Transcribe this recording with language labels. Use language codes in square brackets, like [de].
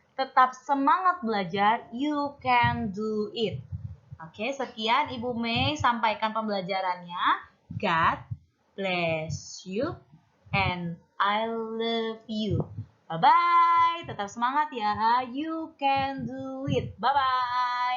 [id] Tetap semangat belajar, [en] you can do it. [id] Oke, sekian Ibu Mei sampaikan pembelajarannya. [en] God bless you and I love you. Bye-bye, [id] tetap semangat ya, [en] you can do it. Bye-bye.